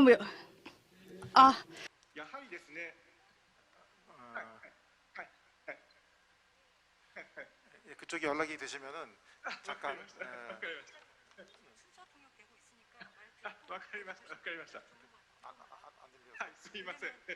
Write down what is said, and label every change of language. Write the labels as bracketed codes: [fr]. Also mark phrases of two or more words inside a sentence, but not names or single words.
[ja] やはりですね。 [ko] 예, 그쪽에 연락이 되시면은 잠깐. [ja] わかりました。わかりました。 [ko] 안 들려요. [ja] はい、すみません。